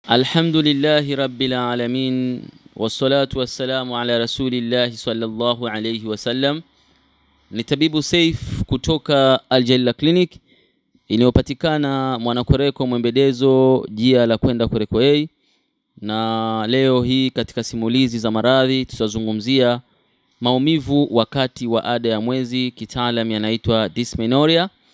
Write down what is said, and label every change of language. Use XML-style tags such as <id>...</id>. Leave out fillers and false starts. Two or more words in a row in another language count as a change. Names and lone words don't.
<ar>الحمد لله رب العالمين والصلاة والسلام على رسول الله صلى الله عليه وسلم.</ar> <sw>Ni tabibu Saif kutoka Al-Jalila Clinic iliyopatikana Mwanakwerekwe Mwembedezo, jia la kwenda Kwerekwe. Na leo hii katika simulizi za maradhi tutazungumzia maumivu wakati wa ada ya mwezi, kitaalamu yanaitwa dysmenorrhea.</sw>